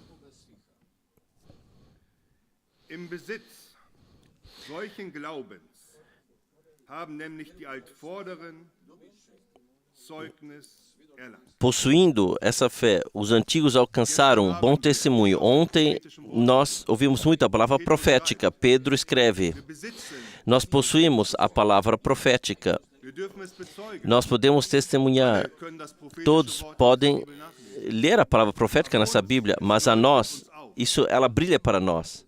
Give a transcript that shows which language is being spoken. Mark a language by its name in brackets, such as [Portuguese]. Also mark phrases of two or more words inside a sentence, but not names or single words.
[German] Im Besitz solchen Glaubens haben nämlich die Altvorderen Zeugnis erlangt. [Portuguese] Possuindo essa fé, os antigos alcançaram bom testemunho. Ontem nós ouvimos muito a palavra profética. Pedro escreve: nós possuímos a palavra profética. Nós podemos testemunhar. Todos podem ler a palavra profética nessa Bíblia, mas a nós, ela brilha para nós.